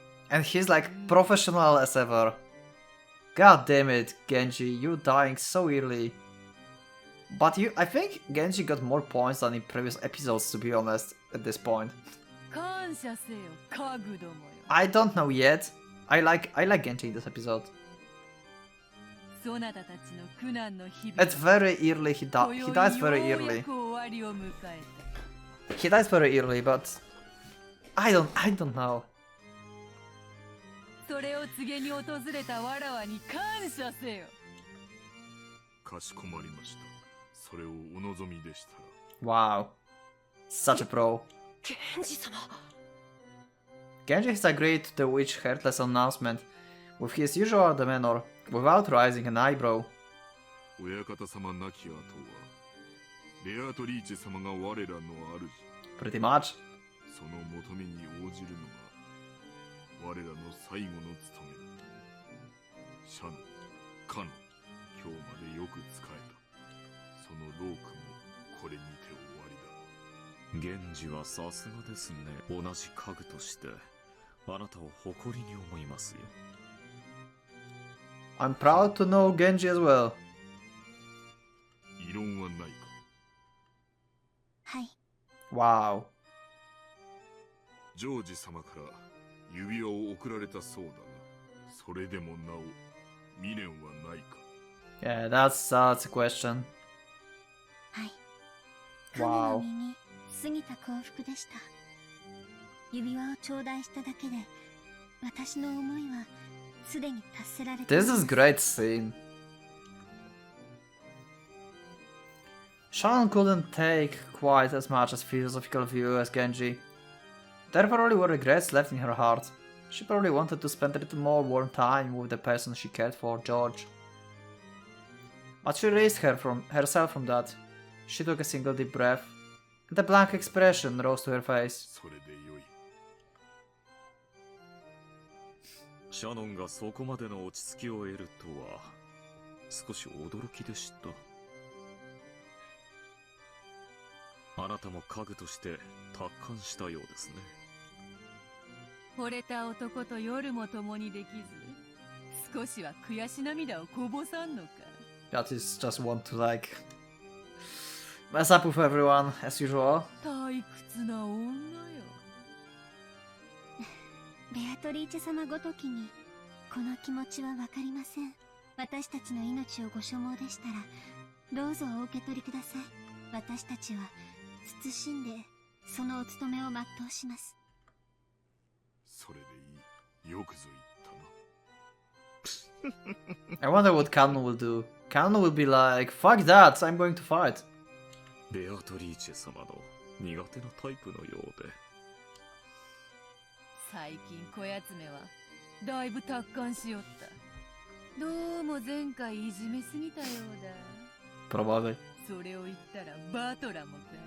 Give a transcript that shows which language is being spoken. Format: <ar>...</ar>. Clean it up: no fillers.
<en>And he's like professional as ever. God damn it, Genji, you dying so early. But I think Genji got more points than in previous episodes, to be honest, at this point.</en> <ja>感謝せよ家具どもよ。</ja> <en>I don't know yet. I like Genji in this episode.</en> <ja>そなたたちの苦難の日々。</ja> <en>It's very early, he dies very early.</en> <ja>終わりを迎えた。</ja> <en>He dies very early, but I don't know.</en> <ja>それを告げに訪れたわらわに感謝せよ。かしこまりました。それをお望みでしたら。</ja> <en>Wow. Such a pro.</en> <ja>源氏様。</ja> <en>Genji has agreed to the witch heartless announcement with his usual demeanor, without raising an eyebrow.</en> <ja>親方様亡き後はベアトリーチェ様が我らの主。</ja> <en>Pretty much.</en> <ja>その求めに応じるのが我らの最後の務めだ。シャノ、カノ、今日までよく仕えた。そのロークもこれにて終わりだ。源氏はさすがですね。同じ家具としてあなたを誇りに思いますよ。</ja> <en>I'm proud to know Genji as well.</en> <ja>異論はないか。はい。</ja> <en>Wow.</en> <ja>ジョージ様から指輪を贈られたそうだが、それでもなお未練はないか。</ja> <en>Yeah, that's a question.</en> <ja>はい。</ja> <en>Wow.</en> <ja>神の身に過ぎた幸福でした。指輪を頂戴しただけで、私の思いはすでに達せられてい</ja> <en>This</en> <ja>ます。</ja> <en>is great scene. Shan couldn't take quite as much as philosophical view as Genji. There probably were regrets left in her heart. She probably wanted to spend a little more warm time with the person she cared for, George. But she released herself from that. She took a single deep breath, and a blank expression rose to her face.</en> <ja>それでよい。シャノンがそこまでの落ち着きを得るとは少し驚きでした。あなたも家具として達観したようですね。惚れた男と夜も共にできず、少しは悔し涙をこぼさんのか。</ja> <en>That is just want to like mess up with everyone as usual.</en> <ja>退屈な女よ。ベアトリーチェ様ごときにこの気持ちはわかりません。私たちの命をご所望でしたらどうぞお受け取りください。私たちは謹んでそのお務めを全うします。それでいい。よくぞ言ったな。</ja> <en>I wonder what Canon will do. Canon will be like, fuck that, I'm going to fight.</en> <ja>ベアトリーチェ様の苦手なタイプのようで。最近こやつめはだいぶ達観しよった。どうも前回いじめすぎたようだ。</ja> <en>Probably.</en> <ja>それを言ったらバトラもか。</ja>